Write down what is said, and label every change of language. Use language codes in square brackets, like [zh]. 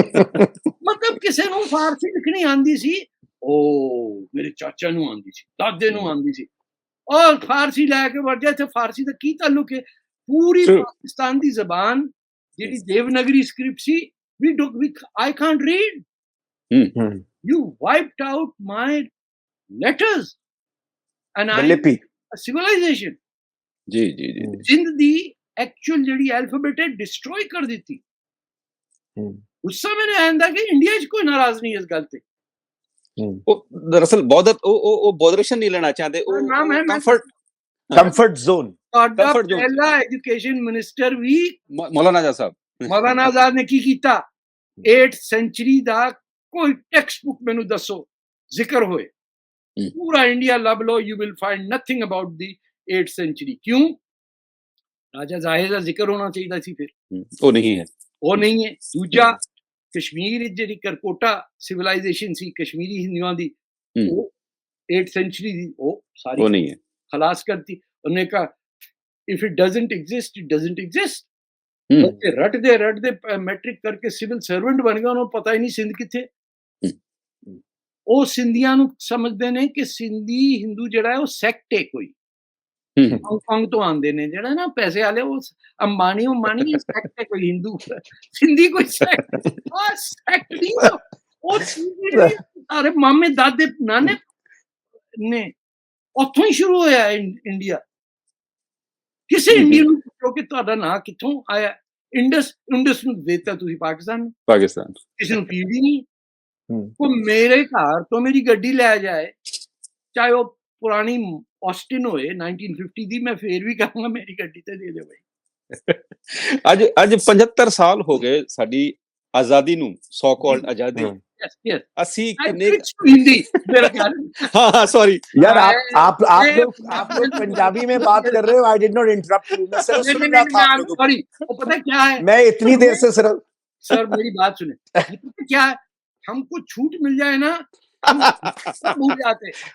[pa] ਮਤਲਬ ਕਿਸੇ ਨੂੰ ਫਾਰਸੀ ਲਿਖਣੀ ਆਂਦੀ ਸੀ, ਉਹ ਮੇਰੇ ਚਾਚਾ ਨੂੰ ਆਂਦੀ ਸੀ, ਦਾਦੇ ਨੂੰ ਆਂਦੀ ਸੀ, ਔਰ ਫਾਰਸੀ ਲੈ ਕੇ ਵੜ ਜਾ। ਇੱਥੇ ਫਾਰਸੀ ਦਾ ਕੀ ਤਾਲੁਕ ਹੈ? ਪੂਰੀ ਪਾਕਿਸਤਾਨ ਦੀ ਜ਼ਬਾਨ ਜਿਹੜੀ Devanagari script ਸੀ, [en] I can't read. You wiped out my letters and I a civilization. [hi] Ji. [pa] Jind the actual ਜਿਹੜੀ alphabet है destroy कर ਦਿੱਤੀ। गुस्सा मैंने आंदा कि इंडिया च कोई नाराज नहीं इस गल ते। ਉਹ ਦਰਅਸਲ ਉਹ ਬੋਦਰੇਸ਼ਨ ਨਹੀਂ ਲੈਣਾ ਚਾਹੁੰਦੇ, ਉਹ ਨਾਮ ਹੈ ਕੰਫਰਟ ਜ਼ੋਨ। ਤੁਹਾਡਾ ਪਹਿਲਾ ਐਜੂਕੇਸ਼ਨ ਮਿਨਿਸਟਰ ਵੀ ਮੌਲਾਨਾ ਆਜ਼ਾਦ ਸਾਹਿਬ, ਮੌਲਾਨਾ ਆਜ਼ਾਦ ਨੇ ਕੀ ਕੀਤਾ? 8th ਸੈਂਚੁਰੀ ਦਾ ਕੋਈ ਟੈਕਸਟ ਬੁੱਕ ਮੈਨੂੰ ਦੱਸੋ ਜ਼ਿਕਰ ਹੋਏ। ਪੂਰਾ ਇੰਡੀਆ ਲੱਭ ਲਓ, [en] you will find nothing about the [hi] 8th century. क्यों? [pa] राजा जाहिर दा जिक्र होना चाहिए सी फिर, [hi] वो नहीं है। वो नहीं है। [pa] दूजा कश्मीर ਜਿਹੜੀ ਕਰਕੋਟਾ ਸਿਵਲਾਈਜੇਸ਼ਨ ਸੀ ਕਸ਼ਮੀਰੀ ਹਿੰਦੂਆਂ ਦੀ, ਉਹ 8th सेंचुरी ਦੀ, ਉਹ ਸਾਰੀ [hi] वो नहीं है। खलास करती। उन्होंने कहा [en] If it doesn't exist it doesn't exist. [pa] बच्चे रटदे मैट्रिक करके सिविल सर्वेंट बन गए, उन्होंने पता ही नहीं सिंध किथे। ਉਹ ਸਿੰਧੀਆਂ ਨੂੰ ਸਮਝਦੇ ਨੇ ਕਿ ਸਿੰਧੀ ਹਿੰਦੂ ਜਿਹੜਾ ਹੈ ਉਹ ਸੈਕਟ ਹੈ ਕੋਈ, ਹਾਂਗਕਾਂਗ ਤੋਂ ਆਉਂਦੇ ਨੇ ਜਿਹੜਾ ਨਾ ਪੈਸੇ ਵਾਲੇ, ਉਹ ਅੰਬਾਨੀ ਸੈਕਟ ਹੈ ਕੋਈ ਹਿੰਦੂ, ਸਿੰਧੀ ਕੋਈ ਸੈਕਟ ਨਹੀਂ। ਉਹ ਸਾਰੇ ਮਾਮੇ ਦਾਦੇ ਨਾਨੇ ਨੇ ਉੱਥੋਂ ਹੀ ਸ਼ੁਰੂ ਹੋਇਆ ਇੰਡੀਆ। ਕਿਸੇ ਇੰਡੀਅਨ ਨੂੰ ਪੁੱਛੋ ਕਿ ਤੁਹਾਡਾ ਨਾਂ ਕਿੱਥੋਂ ਆਇਆ। ਇੰਡਸ ਨੂੰ ਦੇਤਾ ਤੁਸੀਂ ਪਾਕਿਸਤਾਨ, ਕਿਸੇ ਨੂੰ ਪੀੜ ਹੀ ਨਹੀਂ। ਉਹ ਮੇਰੇ ਘਰ ਤੋਂ ਮੇਰੀ ਗੱਡੀ ਲੈ ਜਾਏ, ਚਾਹੇ ਉਹ ਪੁਰਾਣੀ ਆਸਟਿਨ ਹੋਏ 1950 ਦੀ, ਮੈਂ ਫੇਰ ਵੀ ਕਹਾਂਗਾ ਮੇਰੀ ਗੱਡੀ ਤੇ ਦੇ ਦਿਓ ਬਈ। ਅੱਜ 75 ਸਾਲ ਹੋ ਗਏ ਸਾਡੀ ਆਜ਼ਾਦੀ ਨੂੰ, ਸੋ ਕਾਲਡ ਆਜ਼ਾਦੀ। ਅਸੀਂ ਕਿੰਨੇ [hi] हिंदी मेरा ख्याल। हाँ सॉरी यार, आप लोग पंजाबी में बात कर रहे हो। [en] I did not interrupt you, [hi] मैं सिर्फ सुन रहा था आप लोगों को। सॉरी, वो पता क्या है, मैं इतनी देर से सिर्फ, सर मेरी बात सुने, पता क्या है, हमको छूट मिल जाए ना हम भूल जाते।